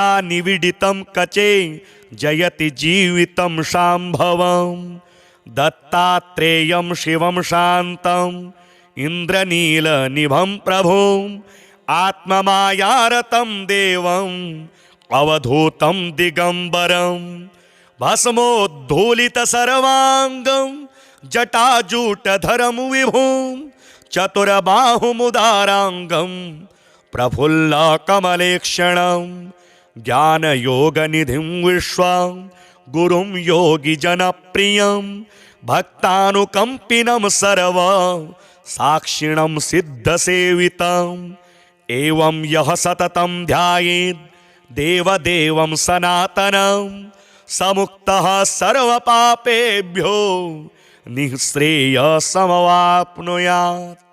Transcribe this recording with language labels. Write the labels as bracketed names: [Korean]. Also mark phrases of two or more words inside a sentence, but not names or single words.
[Sanskrit] निविडितं कचे जयति जीवितं शाम्भवं दत्तात्रेयं शिवं शान्तम् इन्द्रनीलनिभं प्रभुं आत्ममायारतं देवम् अवधूतं दिगम्बरं भस्मोद्धूलितसर्वाङ्गं जटाजूटधरं विभुं चतुरबाहुमुदाराङ्गं प्रफुल्लकमलेक्षणं ज्ञानयोगनिधिं विश्वं गुरुं योगिजनप्रियं ભક્તાનુકંપિનમ સર્વ સાક્ષિણમ સિદ્ધ સેવિતમ એવં યહ સતતમ ધ્યાયેત દેવદેવમ સનાતનમ સમુક્તઃ સર્વ પાપેભ્યો નિઃશ્રેયસમવાપ્નુયાત.